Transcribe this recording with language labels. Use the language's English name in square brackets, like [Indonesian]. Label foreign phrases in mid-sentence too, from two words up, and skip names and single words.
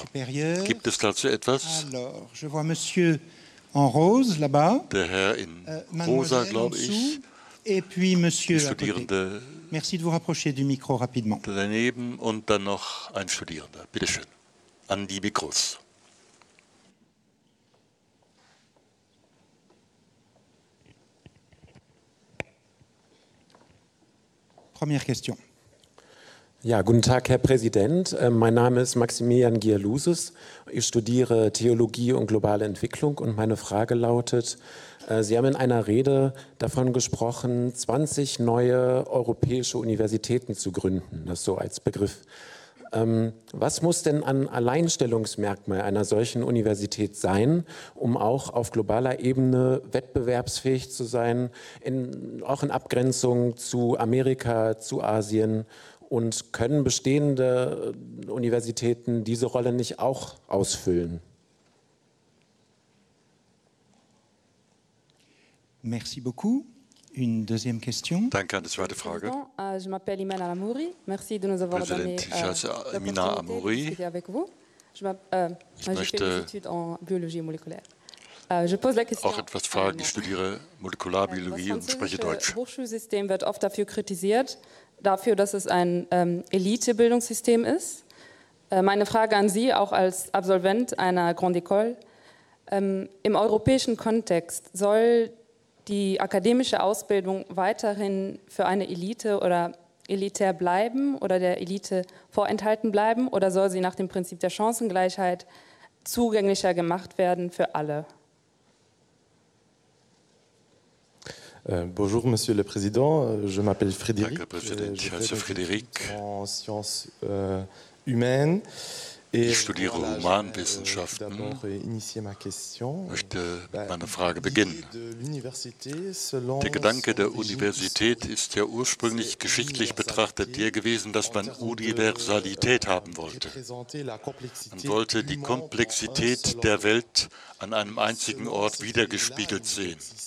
[German] Gibt es dazu etwas? Der Herr in Rosa, glaube ich, die Studierende daneben und dann noch ein Studierender. Bitte schön, an die Mikros. [French] Première question. [German] Ja, guten Tag, Herr Präsident. Mein Name ist Maximilian Gialusis. Ich studiere Theologie und globale Entwicklung und meine Frage lautet, Sie haben in einer Rede davon gesprochen, 20 neue europäische Universitäten zu gründen, das so als Begriff. Was muss denn an Alleinstellungsmerkmal einer solchen Universität sein, um auch auf globaler Ebene wettbewerbsfähig zu sein, auch in Abgrenzung zu Amerika, zu Asien? Und können bestehende Universitäten diese Rolle nicht auch ausfüllen? [French] Merci beaucoup. Une deuxième question. [German] Danke, eine zweite Frage. [French] Je m'appelle Imana Amouri. Merci de nous avoir donné [German] Ich heiße Imana Amouri. [French] avec vous. J'ai fait des études en biologie moléculaire. [German] auch etwas fragen. Ich studiere Molekularbiologie und spreche Deutsch. Das Hochschulsystem wird oft dafür kritisiert, dass es ein Elitebildungssystem ist. Meine Frage an Sie, auch als Absolvent einer Grande École: Im europäischen Kontext soll die akademische Ausbildung weiterhin für eine Elite oder elitär bleiben oder der Elite vorenthalten bleiben, oder soll sie nach dem Prinzip der Chancengleichheit zugänglicher gemacht werden für alle? [French] Bonjour, Monsieur le Président. Je m'appelle Frédéric. [German] Danke, Präsident. Ich heiße Frédéric. [French] En sciences humaines. [German] Ich studiere Humanwissenschaften. Möchte mit meiner Frage beginnen. Der Gedanke der Universität ist ja ursprünglich geschichtlich betrachtet der gewesen, dass man Universalität haben wollte. Man wollte die Komplexität der Welt an einem einzigen Ort wiedergespiegelt sehen.